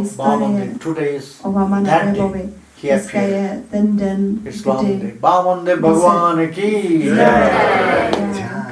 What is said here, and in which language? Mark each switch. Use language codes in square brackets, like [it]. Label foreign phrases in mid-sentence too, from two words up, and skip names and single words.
[cs] historie [en] Vamandev. Today is [cs] o [en] that [cs] Vamanadevovi. [en] day he [cs] Dneska [en] appeared. [cs] je ten den, [en] It's [cs] kdy [hi] Vamandev. Vamandev Bhagwan ki Jai. jai.